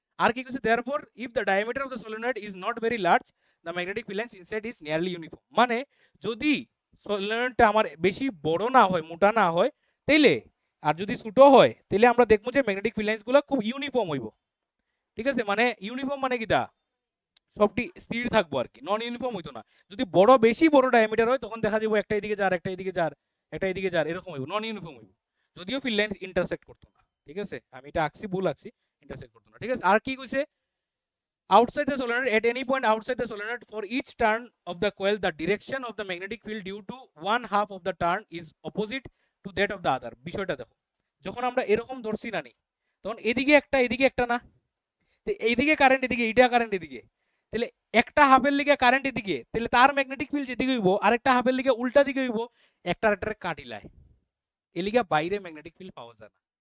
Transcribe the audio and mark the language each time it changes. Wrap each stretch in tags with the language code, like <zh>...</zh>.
<bn>আর কি কইছে,</bn> <en>therefore if the diameter of the solenoid is not very large the magnetic field lines inside is nearly uniform,</en> <bn>মানে যদি সলিনয়েডটা আমার বেশি বড় না হয়, মোটা না হয়, তাইলে আর যদি ছোট হয় তাহলে আমরা দেখবো যে ম্যাগনেটিক ফিল্ড লাইন্স গুলো খুব ইউনিফর্ম হইব, ঠিক আছে। মানে ইউনিফর্ম মানে কি, দা সবটি স্থির থাকবো আর কি, নন ইউনিফর্ম হইতো না। যদি বড় বেশি বড় ডায়ামিটার হয় তখন দেখা যাবে একটা এদিকে যার, একটা এদিকে যার, একটা এদিকে যার, এরকম হইব, নন ইউনিফর্ম হইব, যদিও ফিল্ড লাইন্স ইন্টারসেক্ট করতো না, ঠিক আছে। আমি এটা আঁকছি, ভুল আঁকছি, ইন্টারসেক্ট করতো না, ঠিক আছে। আর কি কইছে,</bn> <en>outside the solenoid at any point outside the solenoid for each turn of the coil the direction of the magnetic field due to one half of the turn is opposite to that of the other।</en> <bn>বিষয়টা দেখো, যখন আমরা এরকম ধরছি না নি, তখন এদিকে একটা না, তো এইদিকে কারেন্ট এদিকে, এইটা কারেন্ট এদিকে, তাহলে একটা হাফের লিগে কারেন্ট এদিকে, তাহলে তার ম্যাগনেটিক ফিল্ড যেদিকে হইব, আরেকটা হাফের লিগে উল্টা দিকে হইব, একটা আরেকটারে কাটিলায়, এলিগা বাইরে ম্যাগনেটিক ফিল্ড পাওয়া যায় না।</bn>